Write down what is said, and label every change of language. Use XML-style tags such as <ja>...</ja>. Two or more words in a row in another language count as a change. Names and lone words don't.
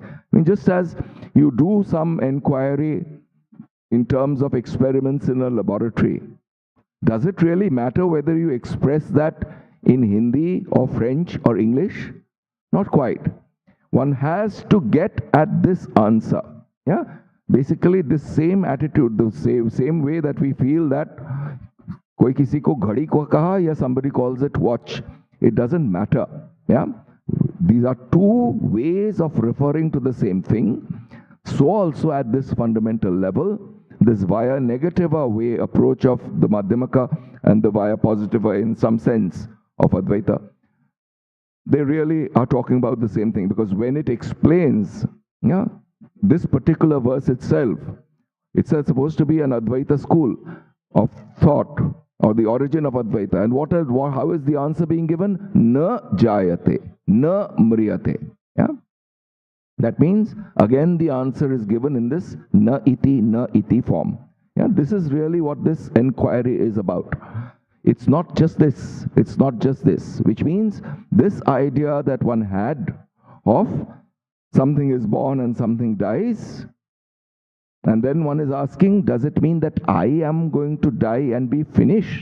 <en>I mean, just as you do some inquiry in terms of experiments in a laboratory, does it really matter whether you express that in Hindi or French or English? Not quite. One has to get at this answer. Yeah? Basically, this same attitude, the same way that we feel that</en> <hi>कोई किसी को घड़ी को कहा,</hi> <en>ya somebody calls it watch. It doesn't matter. Yeah? These are two ways of referring to the same thing. So also at this fundamental level, this via negativa way approach of the Madhyamaka and the via positiva in some sense of Advaita, they really are talking about the same thing, because when it explains this particular verse itself, it's supposed to be an Advaita school of thought, or the origin of Advaita. And how is the answer being given?</en> <sa>न जायते, न म्रियते.</sa> <en>Yeah? That means, again, the answer is given in this</en> <sa>न इति</sa> <en>form. Yeah? This is really what this inquiry is about. It's not just this. It's not just this. Which means, this idea that one had of something is born and something dies, and then one is asking, does it mean that I am going to die and be finished?</en>